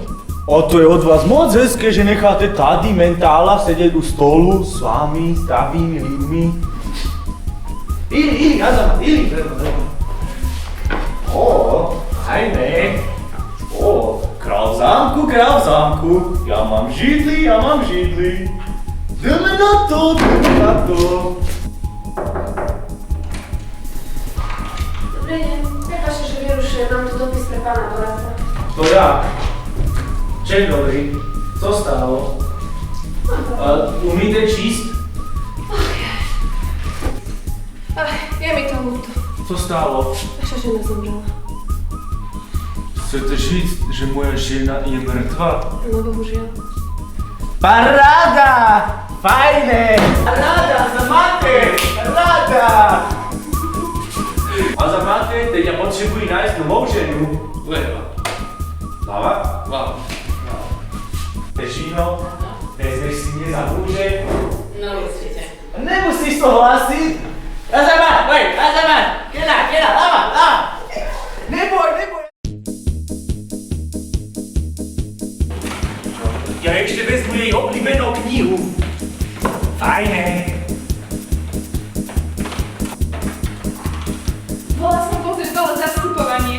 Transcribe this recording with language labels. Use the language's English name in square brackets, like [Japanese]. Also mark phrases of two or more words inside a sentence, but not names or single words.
[Czech] A to je od vás moc hezké, že necháte tady mentála sedět u stolu s vámi, s zdravými lidmi. Ili, Azamat, ili. Fajné. Král v zámku. Já mám židli. Jdeme na to. [Slovak] Dobrý deň, prepáčte, že vyrušujem, mám tu dopis pre pána Borata. [Czech] To ja. Ček dobrý. Co stalo? Umíte číst? [Slovak] Je mi to ľúto. [Czech] Co stalo? [Slovak] Vaša žena zomrela. [Czech] Chcete říct, že [Slovak] moja žena je mŕtva? No bohužiaľ. [Czech] Paráda! Fajné! Paráda! Azamáte, teď já potřebuji najít novou ženu. Lava? Težino, vezmeš si mě za muže? [Slovak] No určite. [Czech] Nemusíš to hlásit! Azamat! Kena, lava! Neboj! Já ještě vezmu její oblíbenou knihu. Fajné. [Slovak] Bola som pozrieť dole zastupovanie.